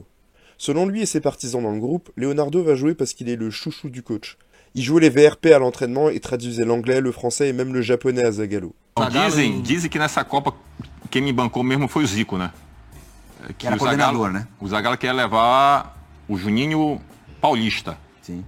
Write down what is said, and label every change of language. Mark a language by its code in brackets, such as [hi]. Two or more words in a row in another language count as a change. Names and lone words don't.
[fr] Selon lui et ses partisans dans le groupe, Leonardo va jouer parce qu'il est le chouchou du coach. Il jouait les VRP à l'entraînement et traduisait l'anglais, le français et même le japonais à Zagallo. [pt] Dizem que nessa Copa quem me bancou mesmo foi o Zico, né? Que era coordenador, né? O Zagallo queria levar o Juninho Paulista. Sim.